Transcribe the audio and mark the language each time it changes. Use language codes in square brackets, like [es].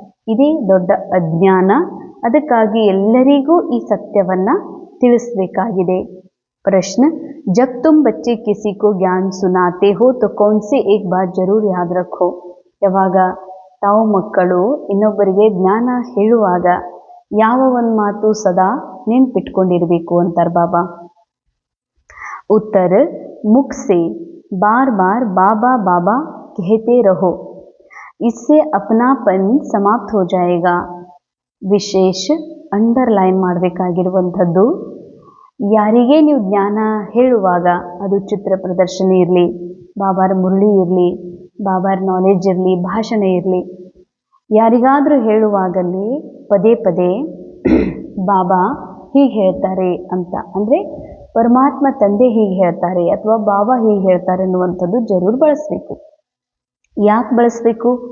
[kn] ಇದೇ ದೊಡ್ಡ ಅಜ್ಞಾನ. ಅದಕ್ಕಾಗಿ ಎಲ್ಲರಿಗೂ ಈ ಸತ್ಯವನ್ನು ತಿಳಿಸಬೇಕಾಗಿದೆ. [hi] प्रश्न, जब तुम बच्चे किसी को ज्ञान सुनाते हो तो कौन से एक बात जरूर याद रखो. [kn] ಯಾವಾಗ ತಾವು ಮಕ್ಕಳು ಇನ್ನೊಬ್ಬರಿಗೆ ಜ್ಞಾನ ಹೇಳುವಾಗ ಯಾವ ಒಂದು ಮಾತು ಸದಾ ನೆನ್ಪಿಟ್ಕೊಂಡಿರಬೇಕು ಅಂತಾರೆ ಬಾಬಾ. [hi] उत्तर, मुख से बार बार बाबा बाबा कहते रहो, इससे अपनापन समाप्त हो जाएगा. [kn] ವಿಶೇಷ ಅಂಡರ್ಲೈನ್ ಮಾಡಬೇಕಾಗಿರುವಂಥದ್ದು, ಯಾರಿಗೆ ನೀವು ಜ್ಞಾನ ಹೇಳುವಾಗ, ಅದು ಚಿತ್ರ ಪ್ರದರ್ಶನ ಇರಲಿ, ಬಾಬಾರ ಮುರಳಿ ಇರಲಿ, ಬಾಬಾರ ನಾಲೆಜ್ ಇರಲಿ, ಭಾಷಣ ಇರಲಿ, ಯಾರಿಗಾದರೂ ಹೇಳುವಾಗಲೇ ಪದೇ ಪದೇ ಬಾಬಾ ಹೀಗೆ ಹೇಳ್ತಾರೆ ಅಂತ, ಅಂದರೆ ಪರಮಾತ್ಮ ತಂದೆ ಹೀಗೆ ಹೇಳ್ತಾರೆ ಅಥವಾ ಬಾಬಾ ಹೀಗೆ ಹೇಳ್ತಾರೆ ಅನ್ನುವಂಥದ್ದು ಜರೂರು ಬಳಸಬೇಕು. ಯಾಕೆ ಬಳಸಬೇಕು?